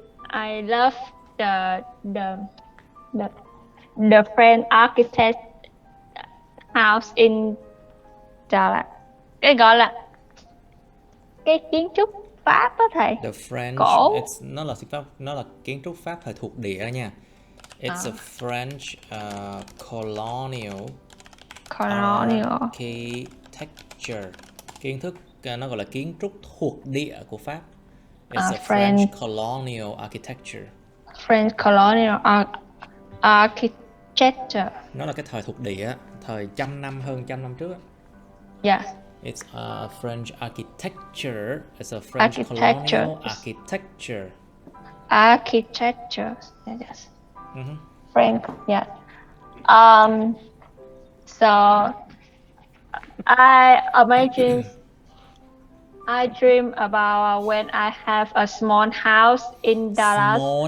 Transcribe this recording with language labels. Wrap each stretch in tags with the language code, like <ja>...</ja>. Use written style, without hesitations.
<en>I love the French architect house in Dallas.</en> <vi>Cái gọi là cái kiến trúc Pháp đó thầy.</vi> <en>The French.</en> <vi>Cổ. Nó là kiến trúc Pháp thời thuộc địa nha.</vi> <en>It's a French colonial architecture.</en> <vi>Kiến thức nó gọi là kiến trúc thuộc địa của Pháp.</vi> <en>It's a French colonial architecture. French colonial architecture.</en> <vi>Nó là cái thời thuộc địa, thời hơn trăm năm trước.</vi> <en>Yeah. It's a French architecture. It's a French colonial architecture. Architecture. Yes. French. Yeah. So I dream about when I have a small house in Dallas.</en>